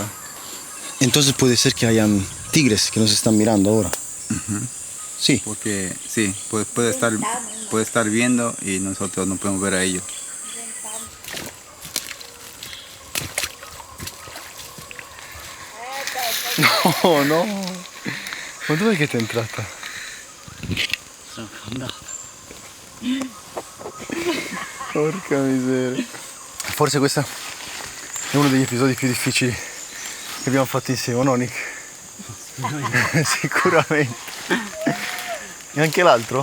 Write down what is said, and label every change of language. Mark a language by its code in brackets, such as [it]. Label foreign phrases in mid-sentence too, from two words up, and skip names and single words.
[es] Entonces puede ser que hayan tigres que nos están mirando ahora. Uh-huh. Sí. Porque sí, puede estar viendo y nosotros no podemos ver a ellos. No. [it] Ma dov'è che ti è entrata? Sono andato. Porca miseria. Forse questo è uno degli episodi più difficili che abbiamo fatto insieme, no Nick? Sicuramente. E anche l'altro?